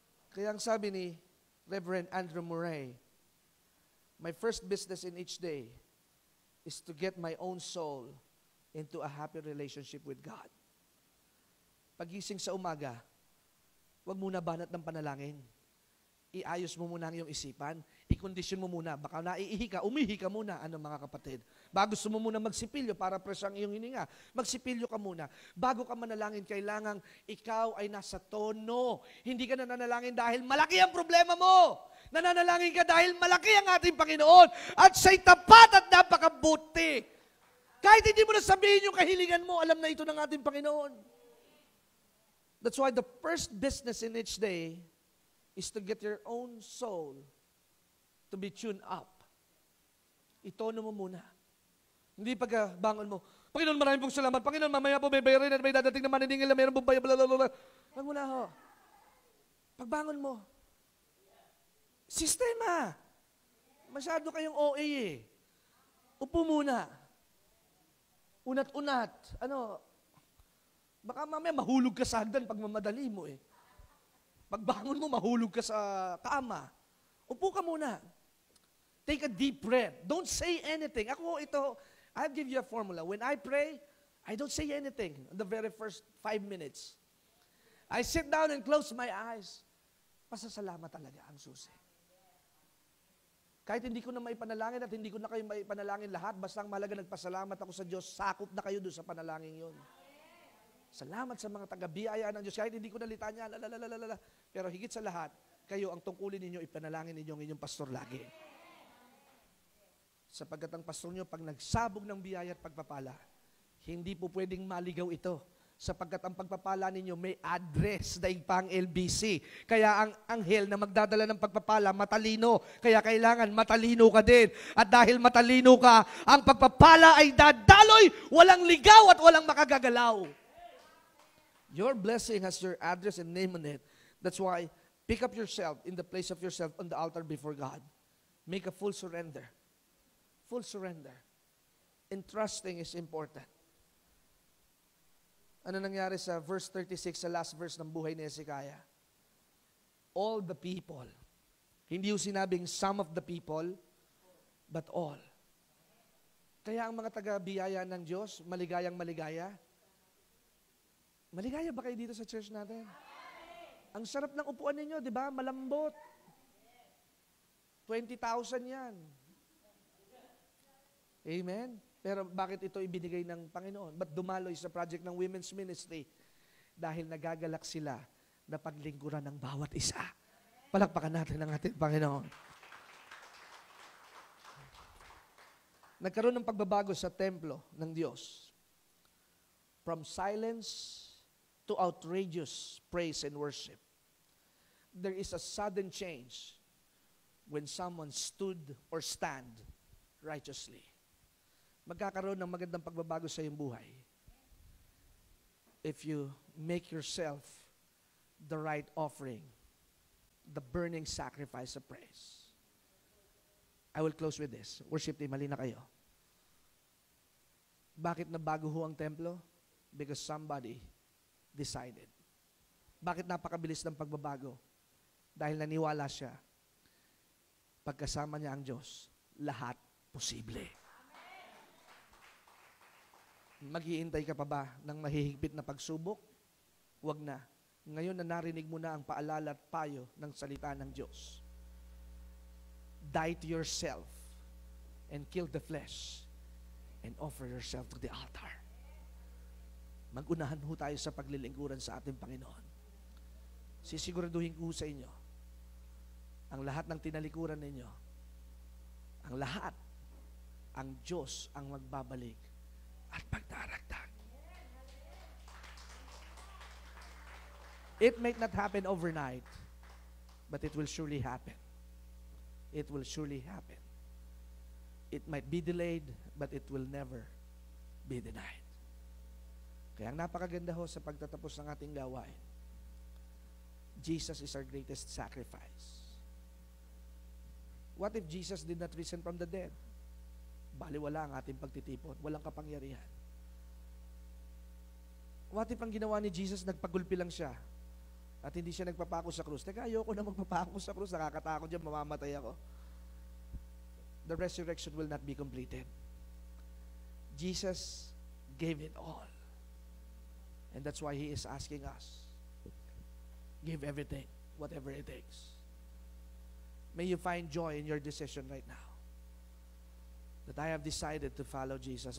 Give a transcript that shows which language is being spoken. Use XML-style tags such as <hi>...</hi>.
<tl>Kaya ang sabi ni</tl> <en>Reverend Andrew Murray, my first business in each day is to get my own soul into a happy relationship with God.</en> <tl>Pagising sa umaga, huwag muna banat ng panalangin. Iayos mo muna ang iyong isipan. I-condition mo muna. Baka naiihi ka, umihi ka muna. Ano mga kapatid? Bago gusto mo muna magsipilyo para fresh ang iyong hininga, magsipilyo ka muna. Bago ka manalangin, kailangang ikaw ay nasa tono. Hindi ka nananalangin dahil malaki ang problema mo. Nananalangin ka dahil malaki ang ating Panginoon at siya'y tapat at napakabuti. Kahit hindi mo na sabihin yung kahilingan mo, alam na ito ng ating Panginoon.</tl> <en>That's why the first business in each day is to get your own soul to be tuned up.</en> <tl>Itono mo muna. Hindi pagbangon mo, Panginoon, maraming pong salamat. Panginoon, mamaya po may bayarin at may dadating na maniningil na mayroon pong bayan, blablabla. Wag mo na ho. Pagbangon mo, sistema. Masyado kayong OA eh. Upo muna. Unat-unat. Baka mamaya mahulog ka sa hagdan pag mamadali mo eh. Pagbangon mo, mahulog ka sa kama. Upo ka muna.</tl> <en>Take a deep breath. Don't say anything. I'll give you a formula. When I pray, I don't say anything in the very first 5 minutes. I sit down and close my eyes.</en> <tl>Pasasalamat talaga ang susi. Kahit hindi ko na maipanalangin at hindi ko na kayo maipanalangin lahat, basta ang mahalaga nagpasalamat ako sa Diyos, sakop na kayo doon sa panalangin yun. Salamat sa mga taga-biyaya ng Diyos. Kahit hindi ko nalitan yan, pero higit sa lahat, kayo ang tungkulin ninyo, ipanalangin ninyo ang inyong pastor lagi. Sapagkat ang pastor nyo, pag nagsabog ng biyaya at pagpapala, hindi po pwedeng maligaw ito. Sapagkat ang pagpapala ninyo may address daig pang LBC. Kaya ang anghel na magdadala ng pagpapala, matalino. Kaya kailangan matalino ka din. At dahil matalino ka, ang pagpapala ay dadaloy, walang ligaw at walang makagagalaw.</tl> <en>Your blessing has your address and name on it. That's why, pick up yourself in the place of yourself on the altar before God. Make a full surrender. Full surrender. Entrusting is important.</en> <tl>Ano nangyari sa verse 36, sa last verse ng buhay ni Hezekiah?</tl> <en>All the people.</en> <tl>Hindi yung sinabing</tl> <en>some of the people, but all.</en> <tl>Kaya ang mga taga-biyaya ng Diyos, maligayang maligaya. Maligaya ba kayo dito sa church natin? Ang sarap ng upuan ninyo, di ba? Malambot. 20,000 yan. Amen? Pero bakit ito ibinigay ng Panginoon? Ba't dumaloy sa project ng women's ministry? Dahil nagagalak sila na paglingkuran ng bawat isa. Palakpakan natin ang ating Panginoon. Nagkaroon ng pagbabago sa templo ng Diyos.</tl> <en>From silence to outrageous praise and worship. There is a sudden change when someone stood or stand righteously.</en> <tl>Magkakaroon ng magandang pagbabago sa iyong buhay</tl> <en>if you make yourself the right offering, the burning sacrifice of praise. I will close with this. Worship team,</en> <tl>halina kayo. Bakit nabago ho ang templo?</tl> <en>Because somebody decided.</en> <tl>Bakit napakabilis ng pagbabago? Dahil naniwala siya, pagkasama niya ang Diyos, lahat posible. Maghihintay ka pa ba ng mahihigpit na pagsubok? Huwag na. Ngayon na narinig mo na ang paalala at payo ng salita ng Diyos.</tl> <en>Die to yourself and kill the flesh and offer yourself to the altar.</en> <tl>Mag-unahan ho tayo sa paglilingkuran sa ating Panginoon. Sisiguraduhin ko sa inyo, ang lahat ng tinalikuran ninyo, ang lahat, ang Diyos ang magbabalik at pagdaragdag.</tl> <en>It may not happen overnight, but it will surely happen. It will surely happen. It might be delayed, but it will never be denied.</en> <tl>Kaya ang napakaganda ho sa pagtatapos ng ating gawain,</tl> <en>Jesus is our greatest sacrifice. What if Jesus did not risen from the dead?</en> <tl>Baliwala ang ating pagtitipon. Walang kapangyarihan.</tl> <en>What if</en> <tl>ang ginawa ni Jesus, nagpagulpi lang siya at hindi siya nagpapako sa krus? Teka, ayoko na magpapako sa krus. Nakakatakot dyan, mamamatay ako.</tl> <en>The resurrection will not be completed. Jesus gave it all. And that's why He is asking us, give everything, whatever it takes. May you find joy in your decision right now. That I have decided to follow Jesus.</en>